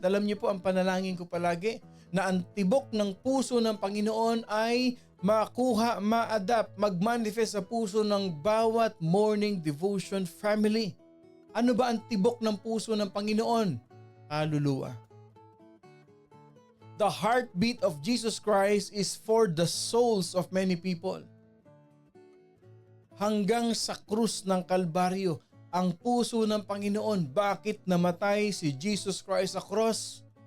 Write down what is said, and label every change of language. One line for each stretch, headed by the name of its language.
Filipino: Alam niyo po ang panalangin ko palagi na ang tibok ng puso ng Panginoon ay makuha, ma-adapt, mag-manifest sa puso ng bawat morning devotion family. Ano ba ang tibok ng puso ng Panginoon? Kaluluwa.
English: The heartbeat of Jesus Christ is for the souls of many people.
Filipino: Hanggang sa krus ng Kalbaryo, ang puso ng Panginoon, bakit namatay si Jesus Christ sa cross?